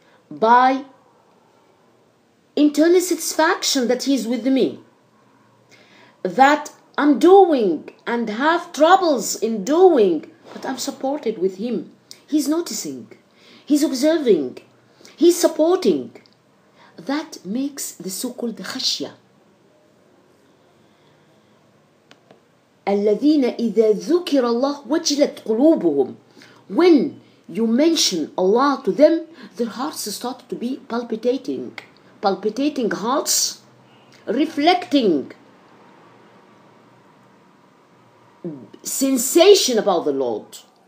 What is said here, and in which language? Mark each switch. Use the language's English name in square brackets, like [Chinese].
[English] by internal satisfaction that He's with me, that I'm doing and have troubles in doing, but I'm supported with Him. He's noticing, He's observing, He's supporting. That makes the so-called khashya. [Arabic] الذين إذا ذكر الله وجلت قلوبهم. [English] When you mention Allah to them, their hearts start to be palpitating hearts, reflecting sensation about the Lord.